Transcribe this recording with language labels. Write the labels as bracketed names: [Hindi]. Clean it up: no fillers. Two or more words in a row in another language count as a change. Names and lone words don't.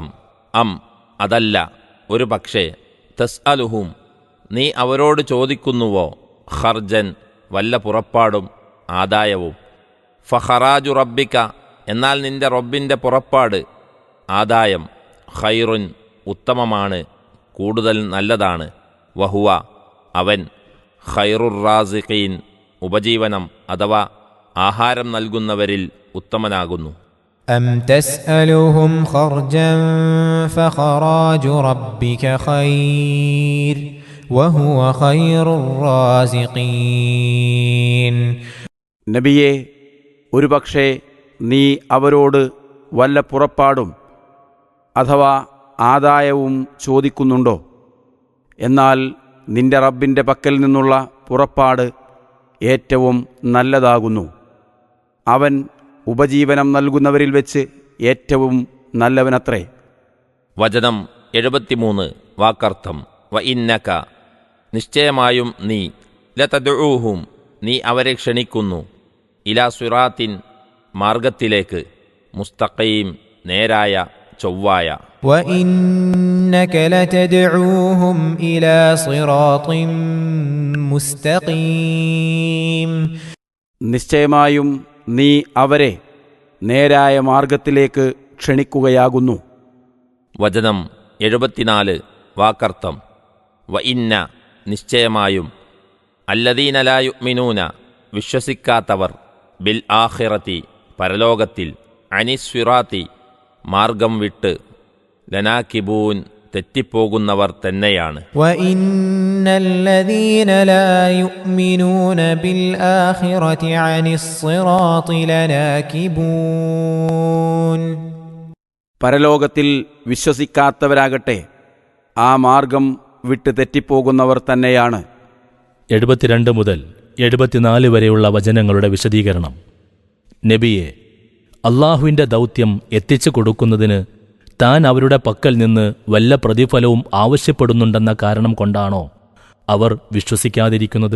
[Malayalam] അതല്ല, ഒരു പക്ഷേ, തസ്അലുഹും നീ അവരോട് ചോദിക്കുന്നുവോ, ഖർജൻ വല്ല പുറപ്പാടും ആദായവും, [Arabic] فخراج ربك [Malayalam] എന്നാൽ നിന്റെ റബ്ബിൻ്റെ പുറപ്പാട് ആദായം, ഖൈറുൻ ഉത്തമമാണ്, കൂടുതൽ നല്ലതാണ്, വഹുവ അവൻ, [Arabic] خير الرازقين [Malayalam] ഉപജീവനം അഥവാ ആഹാരം നൽകുന്നവരിൽ ഉത്തമനാകുന്നു. [Arabic] أم تسألهم خرجا فخراج ربك خير وهو خير الرازقين. [Malayalam] നബിയെ, ഒരുപക്ഷേ നീ അവരോട് വല്ല പുറപ്പാടും അഥവാ ആദായവും ചോദിക്കുന്നുണ്ടോ? എന്നാൽ നിന്റെ റബ്ബിൻ്റെ പക്കൽ നിന്നുള്ള പുറപ്പാട് ഏറ്റവും നല്ലതാകുന്നു. അവൻ ഉപജീവനം നൽകുന്നവരിൽ വെച്ച് ഏറ്റവും നല്ലവനത്രേ. വചനം 73 വാക്കർത്ഥം. [Arabic] وإنك [Malayalam] നിശ്ചയമായും നീ, ലതദ്ഉഹും നീ അവരെ ക്ഷണിക്കുന്നു, [Arabic] إلى صراط [Malayalam] മാർഗത്തിലേക്ക്, മുസ്തഖീം നേരായ ചൊവ്വായ. [Arabic] وإنك لتدعوهم إلى صراط مستقيم. [Malayalam] നിശ്ചയമായും നീ അവരെ നേരായ മാർഗത്തിലേക്ക് ക്ഷണിക്കുകയാകുന്നു. വചനം 74 വാക്കർത്ഥം. [Arabic] وإن [Malayalam] നിശ്ചയമായും, [Arabic] الذين لا يؤمنون [Malayalam] വിശ്വസിക്കാത്തവർ, [Arabic] بالآخرة [Malayalam] പരലോകത്തിൽ, അനിസ്വിറാത്തി മാർഗം വിട്ട്, ലനാകിബൂൻ തെറ്റിപ്പോകുന്നവർ തന്നെയാണ്. [Arabic] وإن الذين لا يؤمنون بالآخرة عن الصراط لناكبون. [Malayalam] പരലോകത്തിൽ വിശ്വസിക്കാത്തവരാകട്ടെ ആ മാർഗം വിട്ട് തെറ്റിപ്പോകുന്നവർ തന്നെയാണ്. 72 മുതൽ 74 വരെയുള്ള വചനങ്ങളുടെ വിശദീകരണം. നബിയെ, അള്ളാഹുവിൻ്റെ ദൗത്യം എത്തിച്ചു കൊടുക്കുന്നതിന് താൻ അവരുടെ പക്കൽ നിന്ന് വല്ല പ്രതിഫലവും ആവശ്യപ്പെടുന്നുണ്ടെന്ന കാരണം കൊണ്ടാണോ അവർ വിശ്വസിക്കാതിരിക്കുന്നത്?